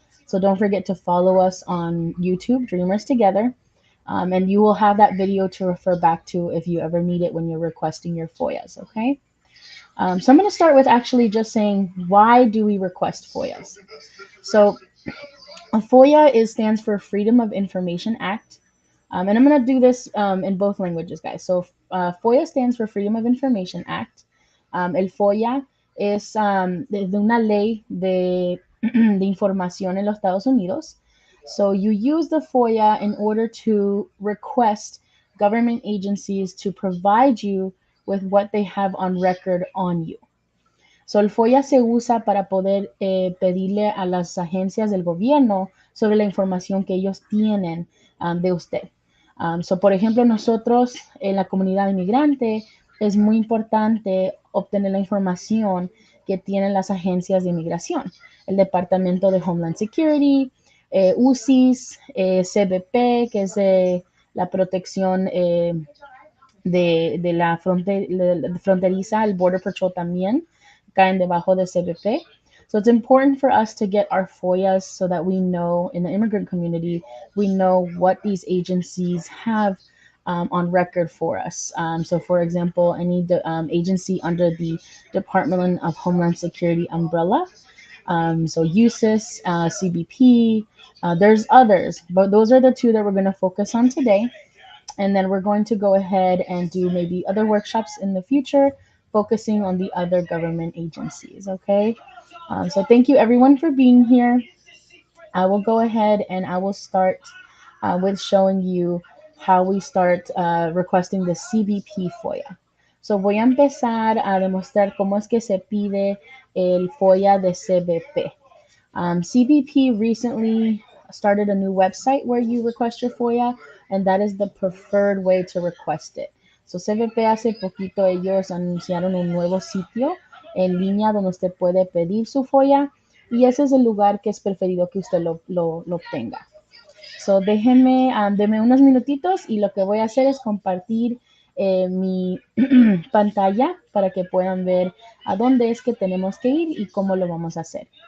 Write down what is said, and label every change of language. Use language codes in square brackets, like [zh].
[en] So don't forget to follow us on YouTube, Dreamers Together, and you will have that video to refer back to if you ever need it when you're requesting your FOIAs, okay? So I'm gonna start with actually just saying, why do we request FOIAs? So a FOIA stands for Freedom of Information Act. And I'm going to do this in both languages, guys. So FOIA stands for Freedom of Information Act. [es] El FOIA es de una ley de información en los Estados Unidos. [en] So you use the FOIA in order to request government agencies to provide you with what they have on record on you. [es] So el FOIA se usa para poder pedirle a las agencias del gobierno sobre la información que ellos tienen de usted. So, por ejemplo, nosotros en la comunidad inmigrante es muy importante obtener la información que tienen las agencias de inmigración, el Departamento de Homeland Security, USCIS, CBP, que es la protección de la fronteriza, el Border Patrol también caen debajo de CBP. [en] So it's important for us to get our FOIAs so that we know in the immigrant community, we know what these agencies have on record for us. So, for example, any agency under the Department of Homeland Security umbrella. So, USCIS, CBP, there's others, but those are the two that we're going to focus on today. And then we're going to go ahead and do maybe other workshops in the future, focusing on the other government agencies. Okay. So, thank you everyone for being here. I will go ahead and I will start with showing you how we start requesting the CBP FOIA. [es] So voy a empezar a demostrar cómo es que se pide el FOIA de CBP. [en] CBP recently started a new website where you request your FOIA, and that is the preferred way to request it. [es] So CBP hace poquito ellos anunciaron un nuevo sitio en línea donde usted puede pedir su FOIA y ese es el lugar que es preferido que usted lo obtenga. So déjenme, deme unos minutitos y lo que voy a hacer es compartir mi pantalla para que puedan ver a dónde es que tenemos que ir y cómo lo vamos a hacer.